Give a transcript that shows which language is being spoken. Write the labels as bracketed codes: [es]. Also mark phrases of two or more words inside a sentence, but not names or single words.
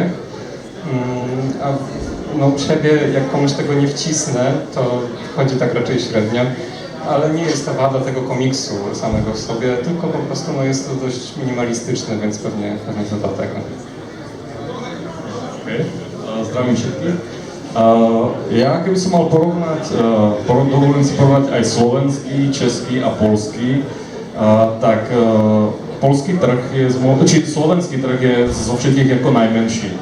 [pl] A no, u siebie, jak komuś tego nie wcisnę, to chodzi tak raczej średnio, ale nie jest to wada tego komiksu samego w sobie, tylko po prostu no, jest to dość minimalistyczne, więc pewnie to dlatego. [sk] Okay. Zdravím všetkých. Ja keby som mal dovolím si porovnať aj slovenský, český a polský, tak polský trh je, či slovenský trh je zo všetkých ako najmenší.